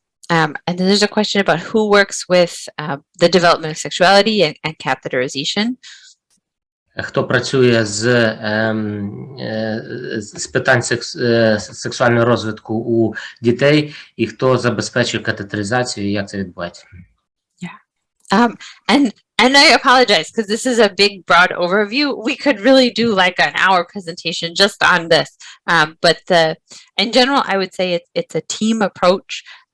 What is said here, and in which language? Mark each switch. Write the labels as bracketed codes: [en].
[en] And then there's a question about who works with the development of sexuality and catheterization. [uk] Хто працює з питань сексуального розвитку у дітей, і хто забезпечує катетеризацію, і як це відбувається? [en] And I apologize because this is a big, broad overview. We could really do like an hour presentation just on this. But in general, I would say it's a team approach.